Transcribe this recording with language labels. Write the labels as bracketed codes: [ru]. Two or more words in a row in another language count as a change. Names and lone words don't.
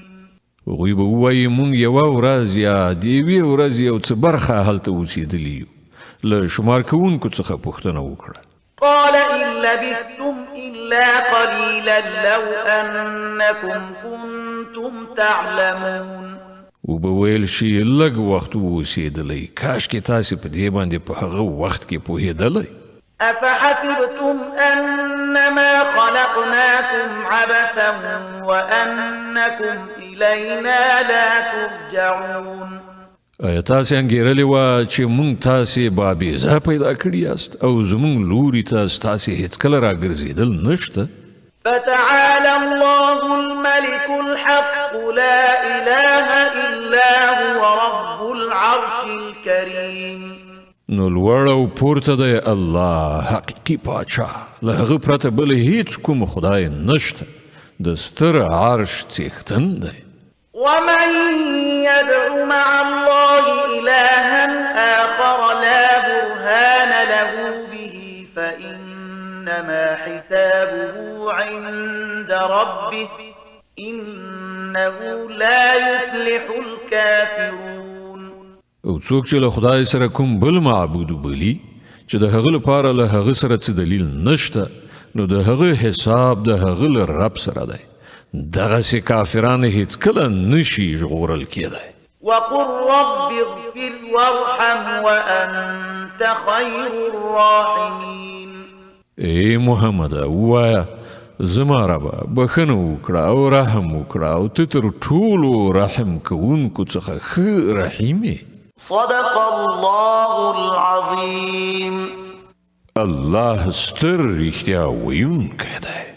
[ps] هغوی به ووایي موږ یوه ورځ یا د یوې ورځې یو څه برخه هلته اوسېدلي یو. له شمار کوونکو څخه پوښتنه وکړه. [ar] قال إن لبثتم إلا قليلا لو أنكم كنتم تعلمون. [ps] وبه ویل شي لږ وخت اوسېدلی، کاشکې تاسې په دې باندې په هغه وخت کې پوهېدلی. [ar] أفحسبتم أنما خلقناكم عبثا وأنكم إلينا لا ترجعون. [ps] آیا تاسې انګېرلې وه چې موږ تاسې بابیزه پیدا کړي یاست او زموږ لوري ته ستاسې هېڅکله راګرځېدل نشته؟ [ar] فتعالى الله الملك الحق لا إله إلا هو رب العرش الكريم. [ps] نو لوړ او پورته دی الله حقیقي پاچا، له هغه پرته بل هیڅ کوم خدای نشته، د ستر عرش څښتن دی. [ar] ومن يدع مع الله إلها آخر لا برهان له به فإنما حسابه عند ربه إنه لا يفلح الكافرون. [ps] او څوک چې له خدای سره کوم بل معبود بلی چې د هغه لپاره له هغه سره څه دلیل نشته، نو د هغه حساب د هغه له رب سره دی. دغسې کافران هیڅکله نشي ژغورل کېدی. [ar] وقل رب اغفر وارحم وأنت خير الراحمين. [ps] ای محمد ووایه زما ربه بخښنه وکړه او رحم وکړه او ته تر ټولو رحم کوونکو څخه ښه رحیم یې. [ar] صدق الله العظيم. [ps] الله ستر رښتیا ویونکی دی.